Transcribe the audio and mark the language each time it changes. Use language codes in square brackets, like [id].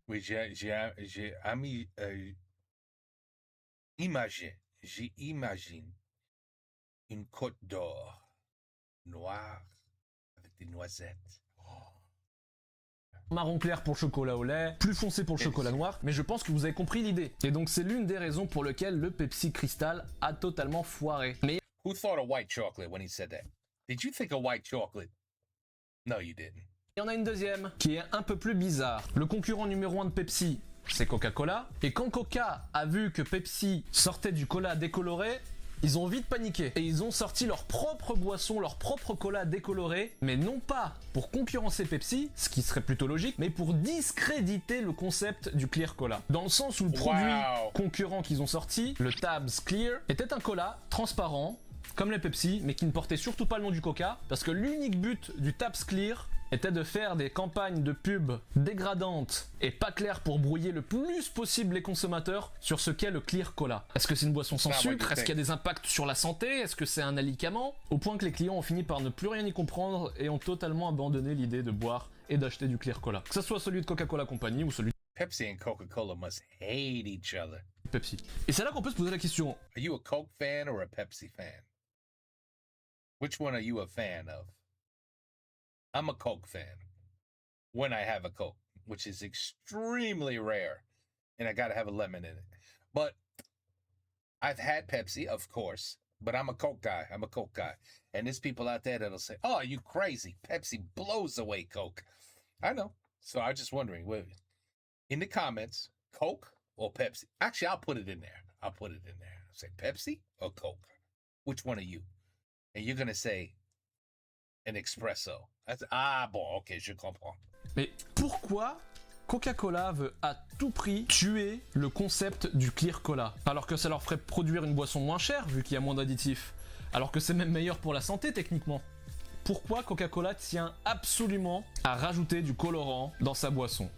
[fr] Oui, j'imagine une côte d'or noire avec des noisettes. Marron clair pour le chocolat au lait, plus foncé pour le chocolat noir, mais je pense que vous avez compris l'idée. Et donc c'est l'une des raisons pour lesquelles le Pepsi Crystal a totalement foiré. Mais [en] Who thought of white chocolate when he said that? Did you think of white chocolate? No, you didn't. [fr] Il y en a une deuxième qui est un peu plus bizarre. Le concurrent numéro 1 de Pepsi, c'est Coca-Cola. Et quand Coca a vu que Pepsi sortait du cola décoloré, ils ont vite paniqué et ils ont sorti leur propre boisson, leur propre cola décoloré, mais non pas pour concurrencer Pepsi, ce qui serait plutôt logique, mais pour discréditer le concept du Clear Cola. Dans le sens où le produit concurrent qu'ils ont sorti, le Tabs Clear, était un cola transparent, comme les Pepsi, mais qui ne portait surtout pas le nom du Coca, parce que l'unique but du Tabs Clear était de faire des campagnes de pub dégradantes et pas claires pour brouiller le plus possible les consommateurs sur ce qu'est le Clear Cola. Est-ce que c'est une boisson sans sucre? Est-ce qu'il y a des impacts sur la santé? Est-ce que c'est un alicament? Au point que les clients ont fini par ne plus rien y comprendre et ont totalement abandonné l'idée de boire et d'acheter du Clear Cola. Que ce soit celui de Coca-Cola Company ou celui de [en] Pepsi and Coca-Cola must hate each other. [fr] Pepsi. Et c'est là qu'on peut se poser la question. [en] Are you a Coke fan or a Pepsi fan? Which one are you a fan of? I'm a Coke fan when I have a Coke, which is extremely rare, and I gotta have a lemon in it. But I've had Pepsi, of course, but I'm a Coke guy. I'm a Coke guy. And there's people out there that'll say, oh, are you crazy? Pepsi blows away Coke. I know. So I'm just wondering, in the comments, Coke or Pepsi? Actually, I'll put it in there. I'll say Pepsi or Coke? Which one are you? And you're going to say an espresso. [fr] Ah bon, ok, je comprends. Mais pourquoi Coca-Cola veut à tout prix tuer le concept du Clear Cola, alors que ça leur ferait produire une boisson moins chère vu qu'il y a moins d'additifs, alors que c'est même meilleur pour la santé techniquement? Pourquoi Coca-Cola tient absolument à rajouter du colorant dans sa boisson?